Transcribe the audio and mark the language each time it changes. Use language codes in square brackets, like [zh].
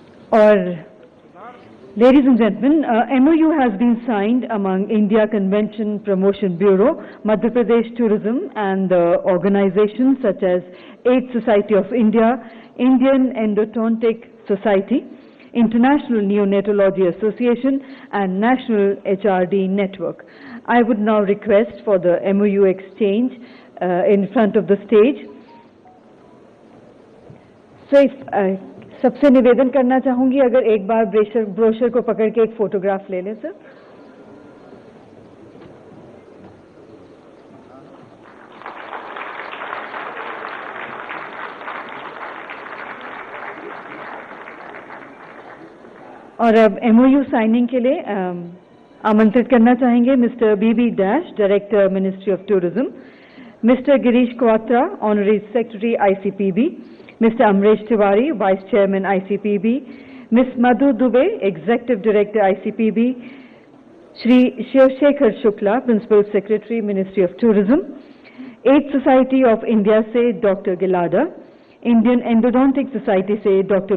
[en] Or, ladies and gentlemen, MOU has been signed among India Convention Promotion Bureau, Madhya Pradesh Tourism and organizations such as AIDS Society of India, Indian Endodontic Society, International Neonatology Association and National HRD Network. I would now request for the MOU exchange in front of the stage. [hi] So सबसे निवेदन करना चाहूंगी अगर एक बार brochure को पकड़ के एक फोटोग्राफ ले लें सर। और अब MOU साइनिंग के लिए आमंत्रित करना चाहेंगे mister Bibi dash, director ministry of tourism, mister Girish Kwatra, honorary secretary ICPB, Mr. [en] Amresh Tiwari, Vice Chairman ICPB, Ms. Madhu Dubey, Executive Director ICPB, Shri Shivshekhar Shukla, Principal Secretary Ministry of Tourism, AIDS Society of India से Dr. Gilada, Indian Endodontic Society से Dr.